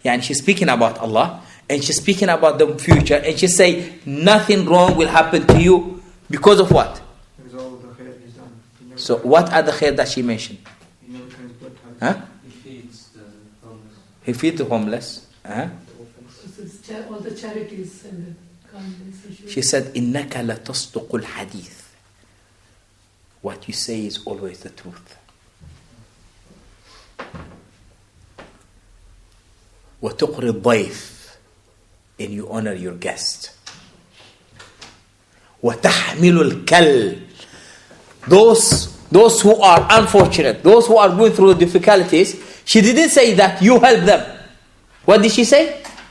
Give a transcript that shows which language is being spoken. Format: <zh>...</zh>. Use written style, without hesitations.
<en>She's speaking about Allah, and she's speaking about the future, and she say nothing wrong will happen to you because of what? Because all the khair is done. So what are the khair that she mentioned? He never turns blood. He feeds the homeless. He feeds the homeless. So all the charities and the kindness. She said,</en> <ar>إِنَّكَ لَتَصْدُقُ الْحَدِيثِ.</ar> <en>What you say is always the truth.</en> <ar>وَتُقْرِ الضَّيْفِ,</ar> <en>and you honor your guest.</en> <ar>وَتَحْمِلُ الْكَلِّ,</ar> <en>those who are unfortunate, those who are going through difficulties, she didn't say that you help them. What did she say?</en>